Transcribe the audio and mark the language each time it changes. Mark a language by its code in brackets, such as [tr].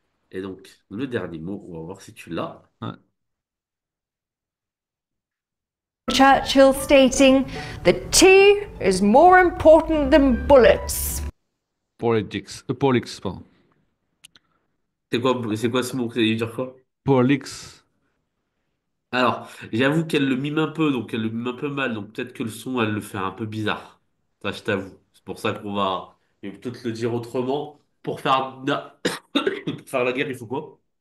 [fr] Et donc, le dernier mot, on va voir si tu l'as. Ouais. [en] Churchill stating that tea is more important than bullets. Politics. Politics, pardon. [fr] C'est quoi ce mot? Il veut dire quoi? Polix. Alors, j'avoue qu'elle le mime un peu, donc elle le mime un peu mal, donc peut-être que le son, elle le fait un peu bizarre. Ça, je t'avoue. C'est pour ça qu'on va et peut-être le dire autrement. Pour faire la guerre, il faut quoi?